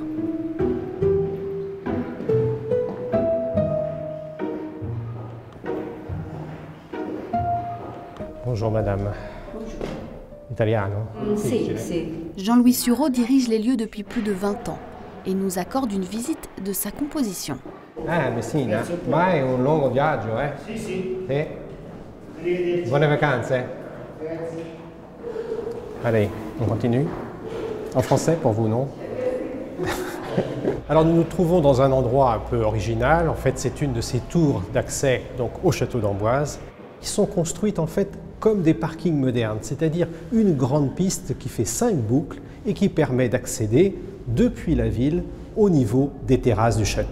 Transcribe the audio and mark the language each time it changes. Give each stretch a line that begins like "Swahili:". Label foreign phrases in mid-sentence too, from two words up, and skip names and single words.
French: Bonjour madame. Bonjour.
Italian: Italiano? Si.
French: Jean-Louis Sureau dirige les lieux depuis plus de 20 ans et nous accorde une visite de sa composition.
Italian: Messina, ma è un lungo viaggio, eh? Sì. Sì? Buone vacanze?
French: Allez, on continue. En français pour vous, non? Alors nous nous trouvons dans un endroit un peu original. En fait, c'est une de ces tours d'accès donc au château d'Amboise qui sont construites en fait comme des parkings modernes, c'est-à-dire une grande piste qui fait 5 boucles et qui permet d'accéder depuis la ville au niveau des terrasses du château.